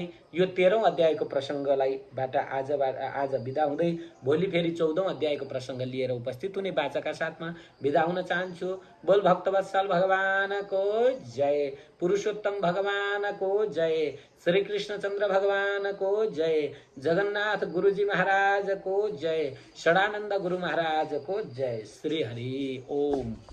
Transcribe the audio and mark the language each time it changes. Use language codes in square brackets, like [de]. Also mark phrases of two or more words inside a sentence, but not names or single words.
[ne] यो 13औं अध्यायको प्रसङ्गलाई बाट आज बिदा हुँदै भोलि फेरि 14औं अध्यायको प्रसङ्ग लिएर उपस्थित हुने बाचाका साथमा बिदा हुन चाहन्छु। बोल भक्तवत्सल भगवानको जय, पुरुषोत्तम भगवानको जय, श्री कृष्णचन्द्र भगवानको जय, जगन्नाथ गुरुजी महाराजको जय, षडानन्द गुरु महाराजको जय। श्री हरि ओम।